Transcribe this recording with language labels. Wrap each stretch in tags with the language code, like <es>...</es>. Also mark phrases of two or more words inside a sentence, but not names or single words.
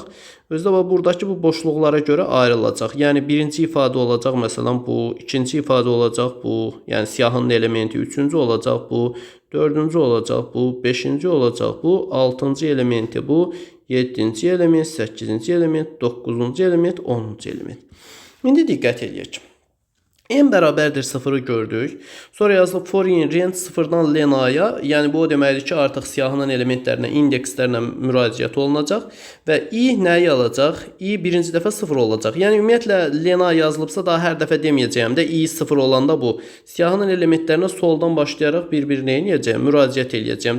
<az>Özdə buradakı bu boşluqlara görə ayrılacaq. Yəni birinci ifadə olacaq, məsələn bu, ikinci ifadə olacaq bu, yəni siyahının elementi, üçüncü olacaq bu, dördüncü olacaq bu, beşinci olacaq bu, altıncı elementi bu, yeddinci element, səkkizinci element, doqquzuncu element, 10-cu element. İndi diqqət edək. N bərabərdir 0-ı gördük. Sonra yazılıb</az> <en>for in range</en> <az>0-dan len-aya, yəni bu o deməkdir ki, artıq siyahının elementlərinə, indekslərlə müraciət olunacaq və i nəyi alacaq? I birinci dəfə 0 olacaq. Yəni ümumiyyətlə len-a yazılıbsa daha hər dəfə deməyəcəyəm də i 0 olanda bu siyahının elementlərinə soldan başlayaraq bir-birinə eləyəcəyəm, müraciət eləyəcəyəm.</az>